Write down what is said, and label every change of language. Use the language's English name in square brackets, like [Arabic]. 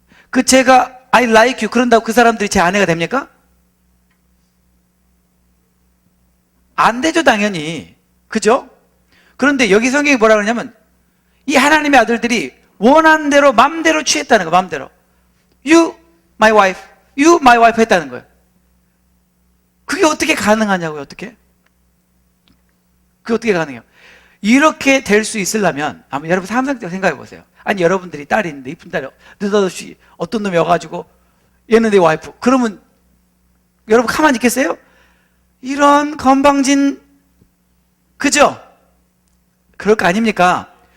[Korean] 그 제가 [English] I like you [Korean] 그런다고 그 사람들이 제 아내가 됩니까? 안 되죠, 당연히. 그죠? 그런데 여기 성경이 뭐라 그러냐면 이 하나님의 아들들이 원하는 대로 맘대로 취했다는 거예요. 맘대로. [English] You my wife, you my wife [Korean] 했다는 거예요. 그게 어떻게 가능하냐고요. 어떻게? 그게 어떻게 가능해요? 이렇게 될 수 있으려면 아마 여러분 상상적으로 생각해 보세요. 아니 여러분들이 딸이 있는데 이쁜 딸이 느닷없이 어떤 놈이 와가지고 얘는 내 와이프. 그러면 여러분 가만히 있겠어요? 이런 건방진, 그죠? 그럴 거 아닙니까?